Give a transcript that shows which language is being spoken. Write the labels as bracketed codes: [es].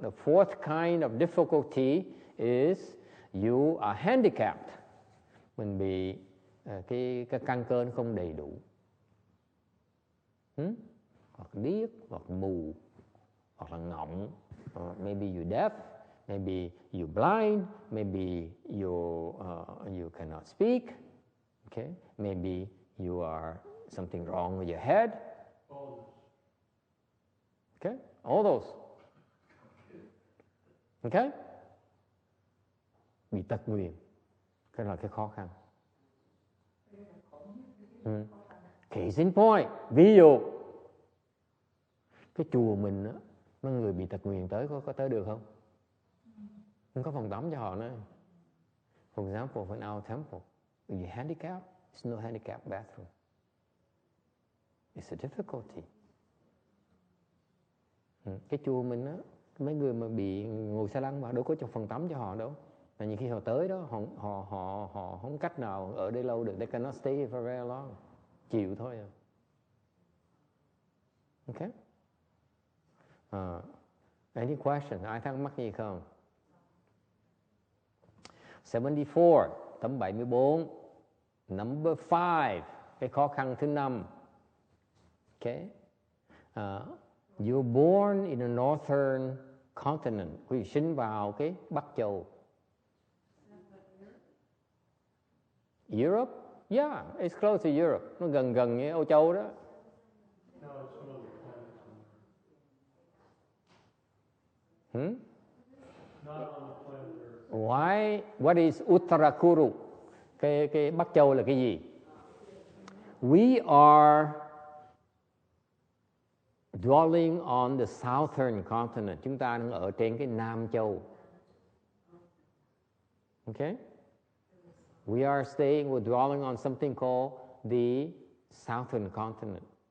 [en] The fourth kind of difficulty is you are handicapped. [vi] Mình bị cái căn cơ nó không đầy đủ. Hoặc điếc, hoặc mù, hoặc là ngọng. [en] Maybe you're deaf, maybe you're blind, maybe you cannot speak. Okay? Maybe you are something wrong with your head. Okay? All those. [vi] Okay? Bị tật nguyền. Cái là cái khó khăn. [en] Case in point. [vi] Ví dụ cái chùa mình á, mấy người bị tật nguyền tới có tới được không? Không có phòng tắm cho họ nữa. [en] For example, in our temple, if you're handicapped, there's no handicapped bathroom. It's a difficulty. [vi] Cái chùa mình á, mấy người mà bị ngồi xe lăn mà đâu có phòng tắm cho họ đâu. Là nhiều khi họ tới đó, họ không cách nào ở đây lâu được. [en] They cannot stay here for very long. [vi] Chịu thôi à. [en] Okay? Any question? [vi] Ai thắc mắc gì không? 74, tấm 74. [en] Number 5, [vi] cái khó khăn thứ 5. Okay? [en] You're born in a northern continent. [vi] Quý vị sinh vào cái Bắc Châu. [en] Europe? Yeah, it's close to Europe. [vi] Nó gần với Âu Châu đó. [en] Why? What is Uttarakuru? [vi] Cái Bắc Châu là cái gì? [en] We are dwelling on the southern continent. [vi] Chúng ta đang ở trên cái Nam Châu. [en] Okay? We are we're dwelling on something called the southern continent.